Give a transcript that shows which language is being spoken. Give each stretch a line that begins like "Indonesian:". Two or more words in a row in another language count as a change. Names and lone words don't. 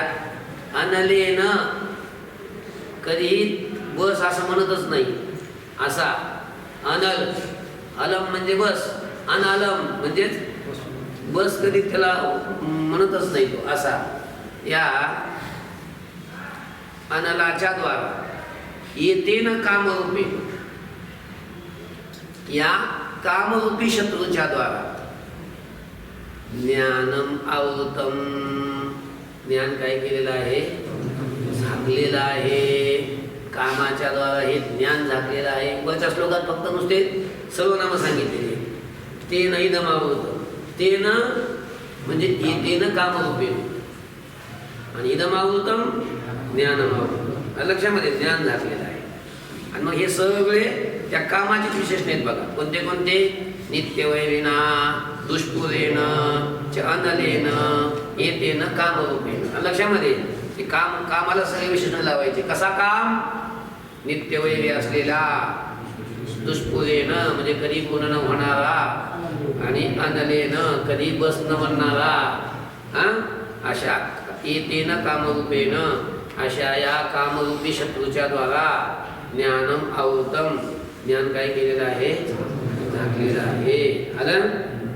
Marathi: अनलेन, कधीही बस असं म्हणतच नाही असा. अनल, अलम म्हणजे बस, अनलम म्हणजेच बस, कधी त्याला म्हणतच नाही तो असा. या अनलाच्या द्वारा
Sanskrit: येतेन कामरूपे,
Marathi: या कामरूपी शत्रूच्या द्वारा.
Sanskrit: ज्ञानम आवृतम,
Marathi: ज्ञान काय केलेलं आहे, झाकलेलं आहे. कामाच्या द्वारा हे ज्ञान झाकलेलं आहे. वरच्या श्लोकात फक्त नुसते सर्वनाम सांगितलेले.
Sanskrit: तेन इदम आवृतं, तेन म्हणजे येतेन कामरूपेण.
Marathi: आणि
Sanskrit: इदमावृतम ज्ञानमावृतम.
Marathi: लक्षामध्ये ज्ञान झालेलं आहे. आणि मग हे सगळे त्या कामाचेच विशेषण आहेत बघा. कोणते कोणते?
Sanskrit: नित्यवैरिणा, दुष्पुरेण, च अनलेन, एतेन कामरूपेण.
Marathi: लक्षामध्ये ते कामाला सगळे विशेषण लावायचे. कसा काम? नित्यवैरी असलेला, दुष्पुरेण म्हणजे कधी पूर्ण न होणारा, आणि अनलेन कधी बस न बनणारा.
Sanskrit: अशा एतेन कामरूपेण,
Marathi: अशा या कामरूपी शत्रूच्या द्वारा
Sanskrit: ज्ञानम आवृतम,
Marathi: ज्ञान काय केलेलं आहे? झाकलेलं आहे. आलं?